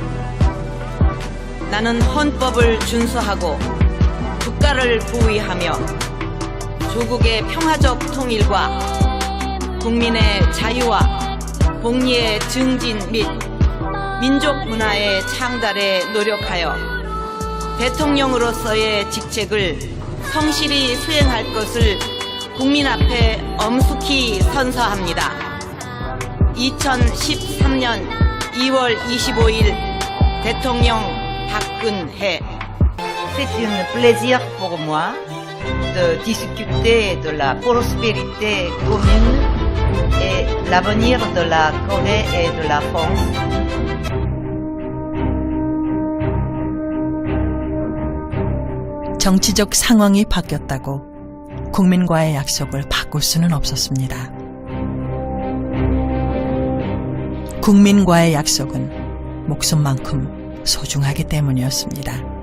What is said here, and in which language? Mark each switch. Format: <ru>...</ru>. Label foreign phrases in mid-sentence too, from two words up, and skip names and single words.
<ko>나는 헌법을 준수하고 국가를 보위하며 조국의 평화적 통일과 국민의 자유와 복리의 증진 및 민족 문화의 창달에 노력하여 대통령으로서의 직책을 성실히 수행할 것을 국민 앞에 엄숙히 선서합니다. 2013년 2월 25일 대통령 박근혜.</ko> <fr>C'est un plaisir pour moi de discuter de la prospérité commune et l'avenir de la Corée et de la France.</fr> <ko>정치적 상황이 바뀌었다고 국민과의 약속을 바꿀 수는 없었습니다. 국민과의 약속은 목숨만큼 소중하기 때문이었습니다.</ko>